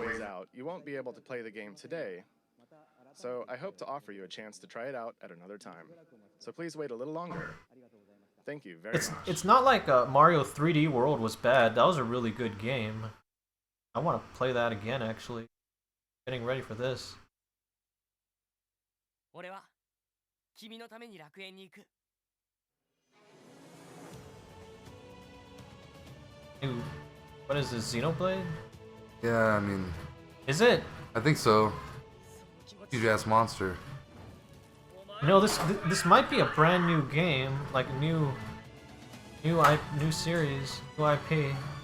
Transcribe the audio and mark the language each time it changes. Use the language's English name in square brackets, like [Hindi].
[English] Ways out, you won't be able to play the game today. So I hope to offer you a chance to try it out at another time. So please wait a little longer. Thank you very much. It's not like Mario 3D World was bad. That was a really good game. I want to play that again actually. Getting ready for this. [Japanese] 俺は君のために楽園に行く。 [English] Dude, what is this, Xenoblade? Yeah, I mean, Is it? I think so. Huge ass monster. You know, this might be a brand new game, like new. New series, new IP.